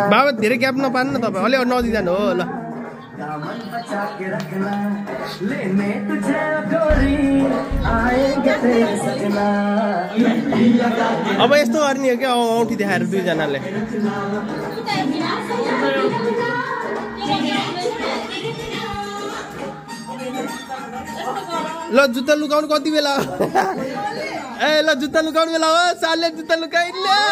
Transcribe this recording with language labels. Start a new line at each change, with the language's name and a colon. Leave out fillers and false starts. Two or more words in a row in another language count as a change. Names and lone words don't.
Nepali: बाबा धेरै ग्याप नपानु न तपाईँ अलि नदिजानु हो ल
Hindi: दामन बचा के रखना लेने तुझे गोरी आएंगे तेरे सजना
Nepali: अब यस्तो गर्ने हो कि औँठी देखाएर दुईजनाले ल जुत्ता लुकाउनु कति बेला ए ल जुत्ता लुकाउनु बेला हो सालले जुत्ता लुकाइले